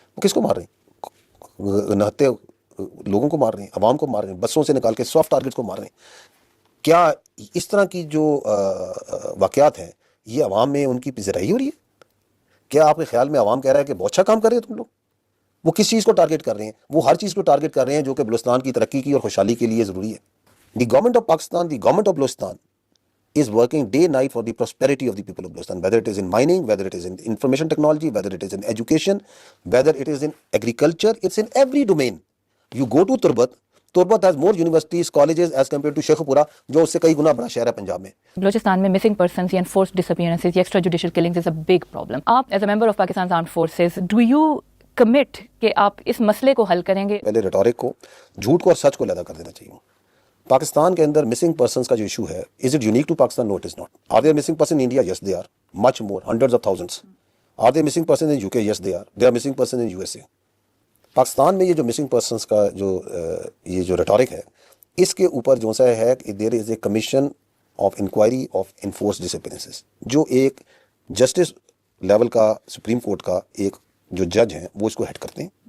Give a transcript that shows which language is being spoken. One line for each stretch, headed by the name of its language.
Urdu: وہ کس کو مار رہے ہیں؟ نہتے لوگوں کو مار رہے ہیں, عوام کو مار رہے ہیں, بسوں سے نکال کے سافٹ ٹارگٹس کو مار رہے ہیں. کیا اس طرح کی جو واقعات ہیں یہ عوام میں ان کی پذیرائی ہو رہی ہے؟ کیا آپ کے خیال میں عوام کہہ رہا ہے کہ بہت اچھا کام کر رہے ہیں تم لوگ؟ وہ کس چیز کو ٹارگٹ کر رہے ہیں؟ وہ ہر چیز کو ٹارگٹ کر رہے ہیں جو کہ بلوچستان کی ترقی کی اور خوشحالی کے لیے ضروری ہے.
English: The government of Pakistan, the government of Balochistan is working day night for the prosperity of the people of Balochistan, whether it is in mining, whether it is in information technology, whether it is in education, whether it is in agriculture. It's in every domain. You go to Turbat has more universities, colleges as compared to Sheikhupura,
Urdu: جو اس سے کئی گنا بڑا شہر ہے پنجاب میں.
English: بلوچستان میں missing persons یا enforced disappearances یا extra judicial killings is a big problem. آپ as a member of Pakistan armed forces, do you commit
Urdu: کہ آپ اس مسئلے کو حل کریں گے؟ پہلے ریٹورک کو, جھوٹ کو اور سچ کو علیحدہ کر دینا چاہیے. پاکستان کے اندر مسنگ پرسنس کا جو ایشو ہے,
English: Is it unique to Pakistan? No, it is not. Are there missing person in India? Yes they are, much more, hundreds of thousands. Are there missing person in U K? Yes they are missing person in U S A.
Urdu: Pakistan میں یہ جو missing persons کا یہ جو rhetoric ہے, اس کے اوپر جو سا ہے کہ
English: there is a commission of inquiry of enforce disappearances,
Urdu: جو ایک جسٹس لیول کا سپریم کورٹ کا ایک جو جج ہیں وہ اس کو ہیڈ کرتے ہیں.